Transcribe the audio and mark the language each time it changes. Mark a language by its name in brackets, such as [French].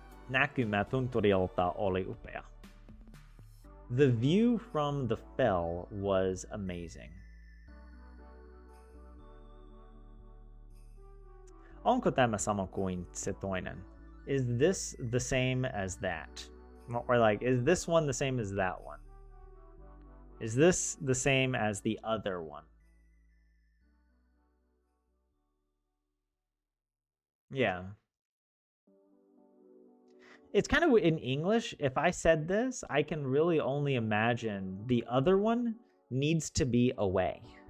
[Finnish] Näkymä tunturilta oli upea. [English] The view from the fell was amazing. [Finnish] Onko tämä sama kuin se toinen? [English] Is this the same as that? Or like, is this one the same as that one? Is this the same as the other one? Yeah. It's kind of in English, if I said this, I can really only imagine the other one needs to be away.